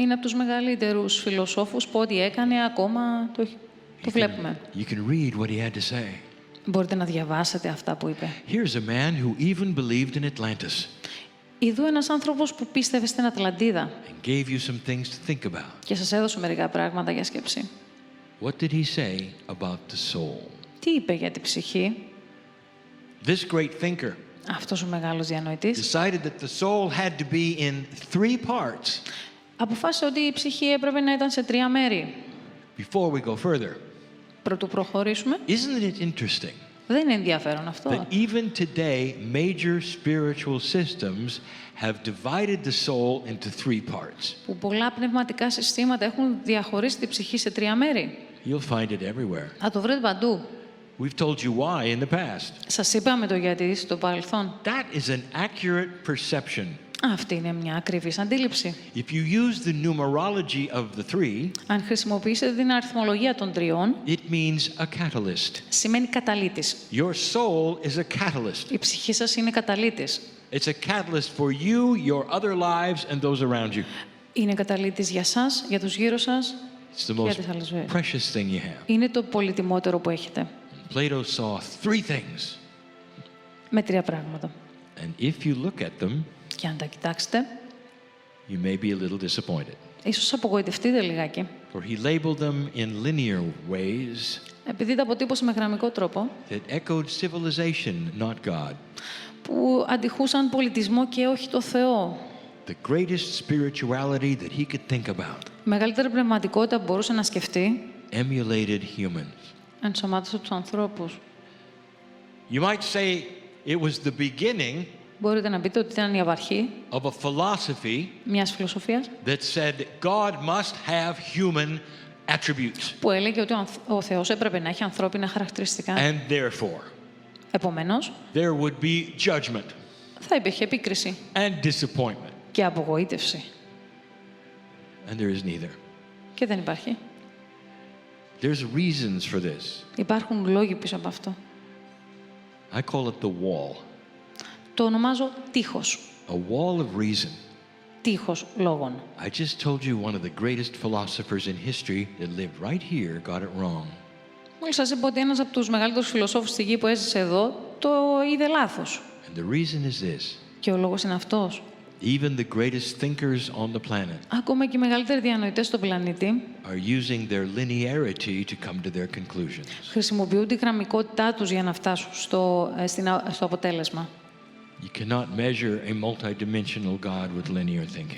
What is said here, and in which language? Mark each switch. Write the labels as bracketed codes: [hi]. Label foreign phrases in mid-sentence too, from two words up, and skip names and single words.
[el] Είναι από τους μεγαλύτερους φιλοσόφους που ό,τι έκανε ακόμα το βλέπουμε. [en] You can read what he had to say. [el] Μπορείτε να διαβάσετε αυτά που είπε. [en] Here's a man who even believed in Atlantis [el] Ιδού ένας άνθρωπος που πίστευε στην Ατλαντίδα [en] and gave you some things to think about. [el] και σας έδωσε μερικά πράγματα για σκέψη. [en] What did he say about the soul? [el] Τι είπε για την ψυχή? [en] This great thinker [el] Αυτός ο μεγάλος διανοητής [en] decided that the soul had to be in 3 parts. [el] αποφάσισε ότι η ψυχή έπρεπε να ήταν σε 3 μέρη. [en] Before we go further, [el] Πρωτού προχωρήσουμε, [en] isn't it interesting [el] δεν είναι ενδιαφέρον αυτό? [en] that even today major spiritual systems have divided the soul into 3 parts? [el] Που πολλά πνευματικά συστήματα έχουν διαχωρίσει την ψυχή σε 3 μέρη. [en] You'll find it everywhere. [el] Θα το βρείτε παντού. [en] We've told you why in the past. [el] Σας είπαμε το γιατί στο παρελθόν. [en] That is an accurate perception. [el] Αυτή είναι μια ακριβής αντίληψη. [en] If you use the numerology of the 3, [el] Αν χρησιμοποιήσετε την αριθμολογία των 3, [en] it means a catalyst. [el] σημαίνει καταλύτης. [en] Your soul is a catalyst. [el] Η ψυχή σας είναι καταλύτης. [en] It's a catalyst for you, your other lives, and those around you. [el] Είναι καταλύτης για σας, για τους γύρω σας [en] It's the [el] και για [en] most [el] τις άλλες ζωές. [en] precious thing you have. [el] Είναι το πολυτιμότερο που έχετε. [en] Plato saw 3 things. [el] Με 3 πράγματα. [en] And if you look at them, [el] Και αν τα κοιτάξετε, [en] you may be a little disappointed. [el] ίσως απογοητευτείτε λιγάκι. [en] For he labeled them in linear ways [el] Επειδή τα αποτύπωσε με γραμμικό τρόπο, [en] that echoed civilization, not God. [el] που αντιχούσαν πολιτισμό και όχι το Θεό. [en] The greatest spirituality that he could think about [el] Μεγαλύτερη πνευματικότητα που μπορούσε να σκεφτεί, [en] emulated humans. [el] ενσωμάτωσε τους ανθρώπους. [en] You might say it was the beginning [el] Μπορείτε να πείτε ότι ήταν η απαρχή [en] of a philosophy [el] μιας φιλοσοφίας [en] that said God must have human attributes. [el] που έλεγε ότι ο Θεός έπρεπε να έχει ανθρώπινα χαρακτηριστικά. [en] And therefore, [el] Επομένως, [en] there would be judgment [el] θα υπήρχε επίκριση [en] and disappointment. [el] και απογοήτευση. [en] And there is neither. [el] Και δεν υπάρχει. [en] There's reasons for this. [el] Υπάρχουν λόγοι πίσω από αυτό. [en] I call it the wall. [el] Το ονομάζω τείχος. [en] A wall of reason. [el] Τείχος λόγων. [en] I just told you one of the greatest philosophers in history that lived right here got it wrong. [el] Μόλις σας είπα ότι ένας από τους μεγαλύτερους φιλοσόφους στη γη που έζησε εδώ το είδε λάθος. [en] And the reason is this. [el] Και ο λόγος είναι αυτός. [en] Even the greatest thinkers on the planet [el] Ακόμα και οι μεγαλύτεροι διανοητές στον πλανήτη [en] are using their linearity to come to their conclusions. [el] χρησιμοποιούν τη γραμμικότητά τους για να φτάσουν στο αποτέλεσμα. [en] You cannot measure a multidimensional God with linear thinking.